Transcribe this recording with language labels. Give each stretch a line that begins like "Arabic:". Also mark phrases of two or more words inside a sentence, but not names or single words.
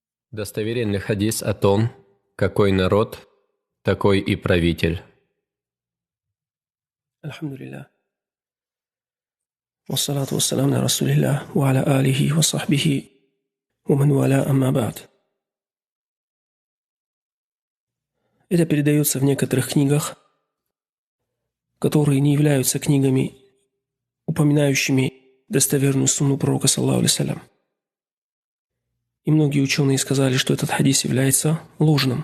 Russian: Достоверен ли хадис о том, какой народ, такой и правитель? Альхамдулиллах.
Arabic: والصلاة والسلام على رسول الله وعلى آله وصحبه ومن والاه أما بعد.
Russian: Это передается в некоторых книгах, которые не являются книгами, упоминающими достоверную сунну пророка,
Arabic: صلى الله عليه وسلم.
Russian: И многие ученые сказали, что этот хадис является ложным.